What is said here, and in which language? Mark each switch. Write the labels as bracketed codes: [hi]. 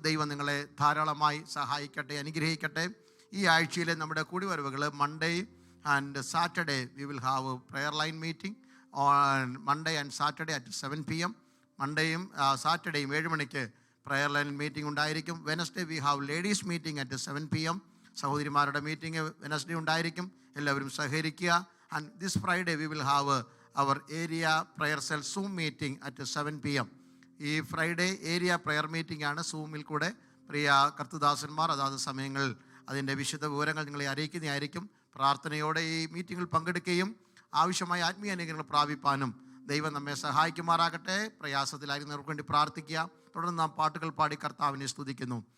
[ml] ദൈവം നിങ്ങളെ ധാരാളമായി സഹായിക്കട്ടെ, അനുഗ്രഹിക്കട്ടെ. ഈ ആഴ്ചയിലെ നമ്മുടെ കൂടിവരവുകൾ [en] Monday and Saturday we will have prayer line meeting on Monday and Saturday at 7 PM. [ml] മൺഡേയും സാറ്റർഡേയും 7 മണിക്ക് പ്രെയർ ലൈൻ മീറ്റിംഗ് ഉണ്ടായിരിക്കും. [en] Wednesday we have ladies meeting at 7 PM. [ml] സഹോദരിമാരുടെ മീറ്റിംഗ് വെനസ്ഡേ ഉണ്ടായിരിക്കും. എല്ലാവരും സഹകരിക്കുക. [en] And this Friday we will have our area prayer cell Zoom meeting at 7 p.m. [ml] ഈ Friday area prayer meeting ആണ്. സൂമിൽ കൂടെ പ്രിയ കർത്തദാസന്മാർ അതാത് സമയങ്ങളിൽ അതിൻ്റെ വിശദ വിവരങ്ങൾ നിങ്ങളെ അറിയിക്കുന്നതായിരിക്കും. പ്രാർത്ഥനയോടെ ഈ മീറ്റിങ്ങിൽ പങ്കെടുക്കുകയും ആവശ്യമായ ആത്മീയ അനുഗ്രഹങ്ങൾ പ്രാപിപ്പാനും ദൈവം നമ്മെ സഹായിക്കുമാറാകട്ടെ. പ്രയാസത്തിലായിരുന്നവർക്ക് വേണ്ടി പ്രാർത്ഥിക്കുക. തുടർന്ന് നാം പാട്ടുകൾ പാടി കർത്താവിനെ സ്തുതിക്കുന്നു.